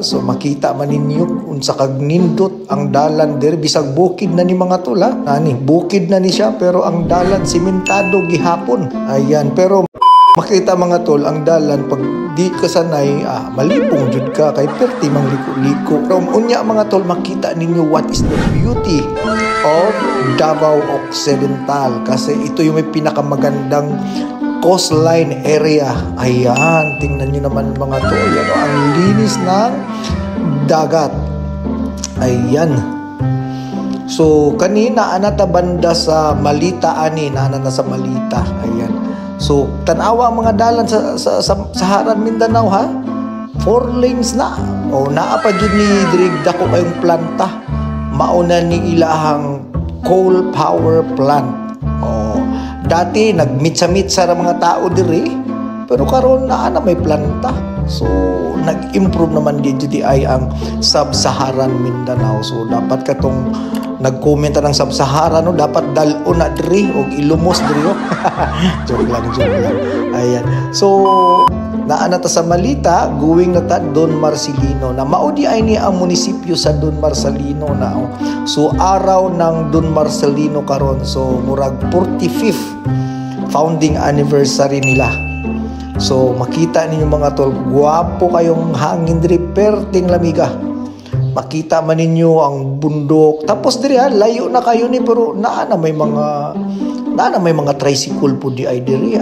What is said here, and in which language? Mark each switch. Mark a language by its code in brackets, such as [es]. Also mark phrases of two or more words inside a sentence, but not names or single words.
[ceb] So makita man ninyo unsa kag nindot ang dalan diri, bisag bukid na ni mga tula. Bukid na ni siya pero ang dalan simentado gihapon. Ayan, pero makita mga tol ang dalan pag di ka sanay, malipong jud ka kay perti mang liko-liko. Pero unya mga tol, makita ninyo [en] what is the beauty of Davao Occidental [tl] kasi ito yung may pinakamagandang coastline area. Ayan, tingnan nyo naman mga tol, ano, ang linis ng dagat. [ceb] Ayan. So kanina anata banda sa Malita naana sa Malita. Ayan. So, tanawa ang mga dalan sa Saharan Mindanao ha. 4 lanes na. O naa pa jud ni dirig dako kayong planta. Mauna ni ilahang coal power plant. O dati nagmitsa-mitsa ra mga tao diri, pero karon naa na may planta. So, nag-improve naman din jud ay ang Sub-Saharan Mindanao. So, dapat katong nag-comment ng Sub-Saharan, no, dapat dalo na diri o ilumos diri. joke lang. Ayan. So, naana ta sa Malita, going na ta Don Marcelino. Na maudi ay ni ang munisipyo sa Don Marcelino na. [tl] So, araw ng Don Marcelino karon. [ceb] So, murag 45th founding anniversary nila. So, makita ninyo mga tol, guwapo kayong hangin diri, perting lamiga. Makita man ninyo ang bundok. Tapos diri layo na kayo ni, pero naa na may mga tricycle po di ay diri.